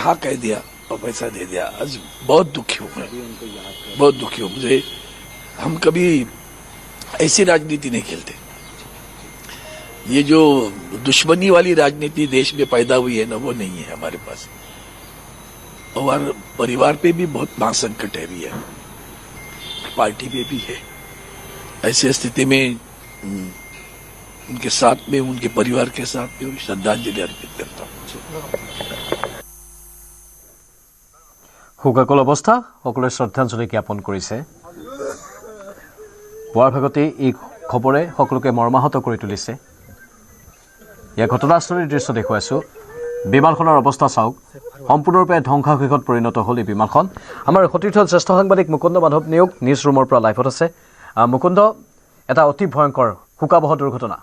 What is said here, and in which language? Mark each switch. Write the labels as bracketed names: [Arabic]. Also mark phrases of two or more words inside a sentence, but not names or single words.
[Hindi] हाँ कह दिया और पैसा दे दिया आज बहुत दुखी हूँ मैं बहुत दुखी हूँ मुझे हम कभी ऐसी राजनीति नहीं खेलते ये जो दुश्मनी वाली राजनीति देश में पैदा हुई है ना वो नहीं है हमारे पास और परिवार पे भी बहुत महासंकट है भी है पार्टी में भी है ऐसी स्थिति में उनके साथ में उनके परिवार के साथ में श्रद्धांजलि अर्पित करता हूँ [Assamese] শোকাকুল অৱস্থা সকলোৱে শ্ৰদ্ধাঞ্জলি জ্ঞাপন কৰিছে পুৱাৰ ভাগতে এই খবৰে সকলোকে মৰ্মাহত কৰি তুলিছে ইয়াৰ ঘটনাস্থলীৰ দৃশ্য দেখুৱাইছোঁ বিমানখনৰ অৱস্থা চাওক সম্পূৰ্ণৰূপে ধ্বংসাৱশেষত পৰিণত হ'ল এই বিমানখন আমাৰ সতীৰ্থ জ্যেষ্ঠ সাংবাদিক মুকুন্দ মাধৱ নিয়োগ নিউজ ৰুমৰ পৰা লাইভত আছে মুকুন্দ এটা অতি ভয়ংকৰ শোকাবহ দুৰ্ঘটনা